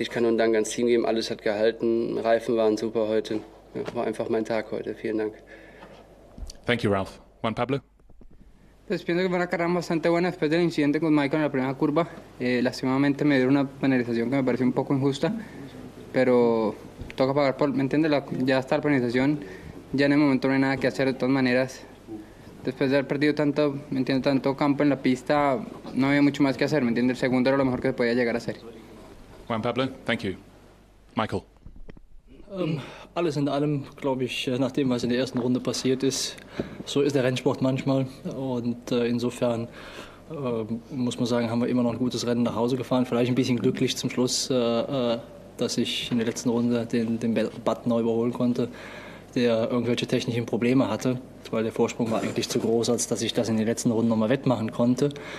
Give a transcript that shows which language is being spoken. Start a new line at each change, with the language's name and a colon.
German: Ich kann nur einen Dank ans Team geben. Alles hat gehalten. Reifen waren super heute. Ja, war einfach mein Tag heute. Vielen Dank.
English: Thank you, Ralph. Juan Pablo?
Spanish: Pues pienso que fue una carrera bastante buena después del incidente con Michael en la primera curva. Lastimamente me dieron una penalización que me pareció un poco injusta, pero toca pagar por, ¿me entiendes? Ya está la penalización, ya en el momento no hay nada que hacer de todas maneras. Después de haber perdido tanto, ¿me entiendes? Tanto campo en la pista, no había mucho más que hacer, ¿me entiendes? El segundo era lo mejor que se podía llegar a hacer.
English: Juan Pablo, thank you. Michael?
German: Alles in allem, glaube ich, nach dem, was in der ersten Runde passiert ist, so ist der Rennsport manchmal. Und insofern muss man sagen, haben wir immer noch ein gutes Rennen nach Hause gefahren. Vielleicht ein bisschen glücklich zum Schluss, dass ich in der letzten Runde den Button neu überholen konnte, der irgendwelche technischen Probleme hatte, weil der Vorsprung war eigentlich zu groß, als dass ich das in den letzten Runden nochmal wettmachen konnte.